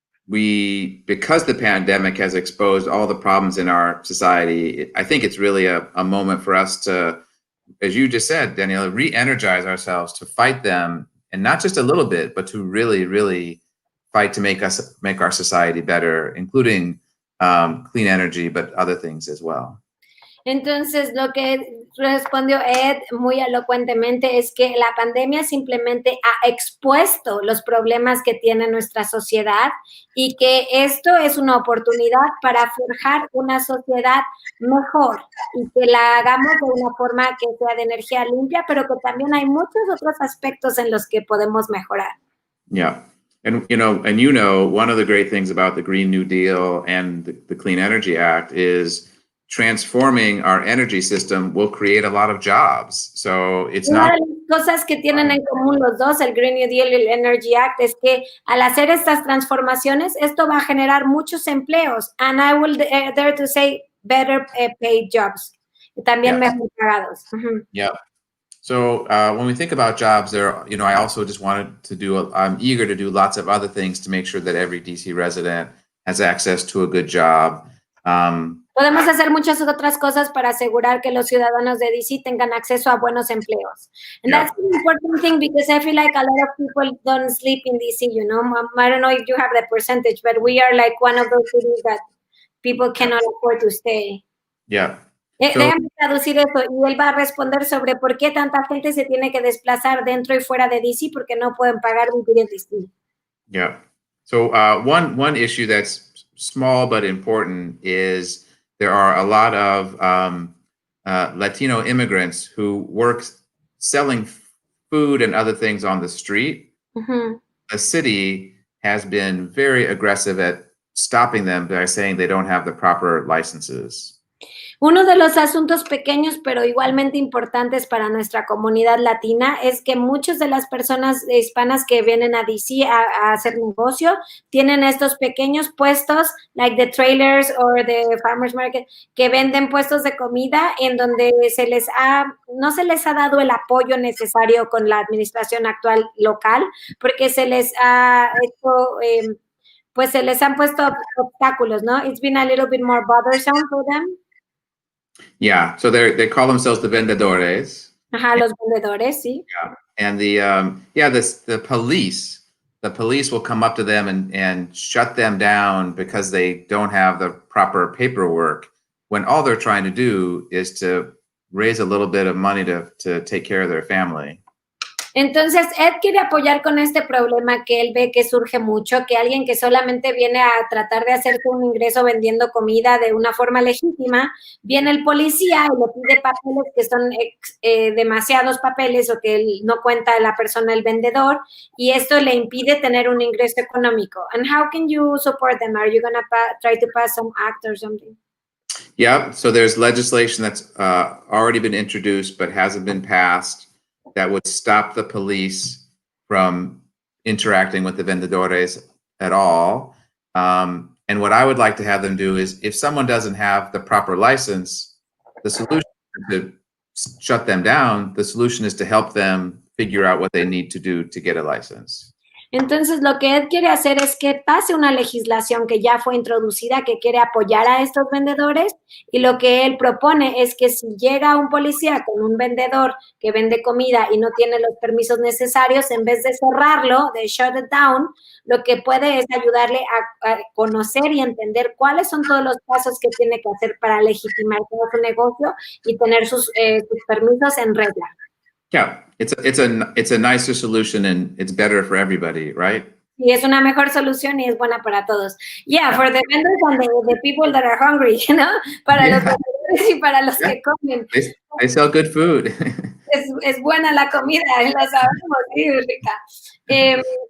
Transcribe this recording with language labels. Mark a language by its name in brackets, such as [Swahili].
[English] because the pandemic has exposed all the problems in our society, I think it's really a moment for us to, as you just said, Daniela, re-energize ourselves to fight them, and not just a little bit, but to really, really fight to make our society better, including clean energy, but other things as well. [Spanish] Entonces, lo que respondió Ed muy elocuentemente es que la pandemia simplemente ha expuesto los problemas que tiene nuestra sociedad y que esto es una oportunidad para forjar una sociedad mejor y que la hagamos de una forma que sea de energía limpia, pero que también hay muchos otros aspectos en los que podemos mejorar. [English] Yeah. And one of the great things about the Green New Deal and the Clean Energy Act is transforming our energy system will create a lot of jobs. So it's [Spanish] Una [English] not. [Spanish] de las cosas que tienen en común los dos, el Green New Deal y el Energy Act, es que al hacer estas transformaciones, esto va a generar muchos empleos. [English] And I will dare to say better paid jobs. [Spanish] Y también mejor pagados. [English] Yeah. So when we think about jobs, I also just I'm eager to do lots of other things to make sure that every DC resident has access to a good job. [Spanish] Podemos hacer muchas otras cosas para asegurar que los ciudadanos de DC tengan acceso a buenos empleos. [English] And that's an important thing because I feel like a lot of people don't sleep in DC, I don't know if you have the percentage, but we are like one of those cities that people cannot afford to stay. Yeah. [Spanish] Déjame traducir eso y él va a responder sobre por qué tanta gente se tiene que desplazar dentro y fuera de DC porque no pueden pagar vivir en DC. [English] Yeah. So one issue that's small but important is there are a lot of Latino immigrants who work selling food and other things on the street. Mm-hmm. The city has been very aggressive at stopping them by saying they don't have the proper licenses. [Spanish] Uno de los asuntos pequeños, pero igualmente importantes para nuestra comunidad latina, es que muchas de las personas hispanas que vienen a DC a hacer negocio tienen estos pequeños puestos, [English] like the trailers or the farmers market, [Spanish] que venden puestos de comida en donde no se les ha dado el apoyo necesario con la administración actual local, porque se les ha hecho, pues se les han puesto obstáculos, ¿no? [English] It's been a little bit more bothersome for them. Yeah, so they call themselves the vendedores. [Spanish] Ajá, los vendedores, sí. [English] Yeah, and the police will come up to them and shut them down because they don't have the proper paperwork, when all they're trying to do is to raise a little bit of money to take care of their family. [Spanish] Entonces, Ed quiere apoyar con este problema que él ve que surge mucho, que alguien que solamente viene a tratar de hacerse un ingreso vendiendo comida de una forma legítima, viene el policía y le pide papeles que son demasiados papeles o que él no cuenta la persona, el vendedor, y esto le impide tener un ingreso económico. [English] And how can you support them? Are you going to try to pass some act or something? Yeah, so there's legislation that's already been introduced but hasn't been passed that would stop the police from interacting with the vendedores at all. And what I would like to have them do is, if someone doesn't have the proper license, the solution is to shut them down. The solution is to help them figure out what they need to do to get a license. [Spanish] Entonces, lo que Ed quiere hacer es que pase una legislación que ya fue introducida, que quiere apoyar a estos vendedores, y lo que él propone es que si llega un policía con un vendedor que vende comida y no tiene los permisos necesarios, en vez de cerrarlo, de [English] shut it down, [Spanish] lo que puede es ayudarle a conocer y entender cuáles son todos los pasos que tiene que hacer para legitimar todo su negocio y tener sus permisos en regla. [English] Yeah, it's a nicer solution and it's better for everybody, right? [Spanish] Y es una mejor solución y es buena para todos. [English] Yeah, for the vendors and the people that are hungry, [Spanish] Para los vendedores y para los que comen. [English] They sell good food. [Spanish] Es buena la comida, la sabemos, sí, rica.